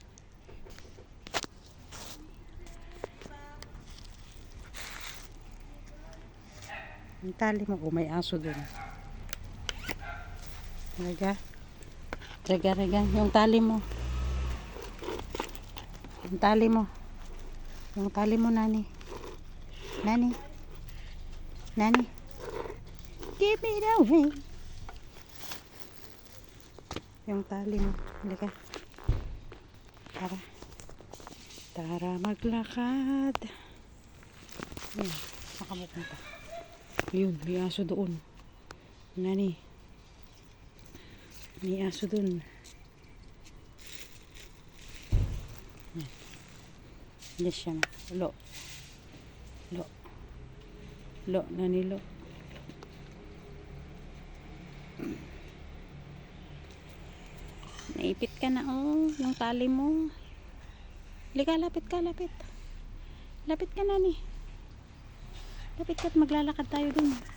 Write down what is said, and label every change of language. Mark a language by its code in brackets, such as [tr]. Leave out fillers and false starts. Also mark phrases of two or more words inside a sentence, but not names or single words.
[tl] Ang tali mo. Oh, may aso dun. Rega. Rega, rega. Yung tali mo. Yung tali mo. Yung tali mo, Nani. Nani. Nani. [en] Give me the way. [tl] Yung tali mo. Halika. Tara. Tara maglakad. Ayan. Saka mo punta. Yun. May aso doon. Nani. May aso doon. Yes siya na. Lo. Lo. Lo. Nani lo. Naipit ka na oh. Yung tali mo. Halika, lapit ka, lapit. Lapit ka, Nani. Lapit ka at maglalakad tayo dun.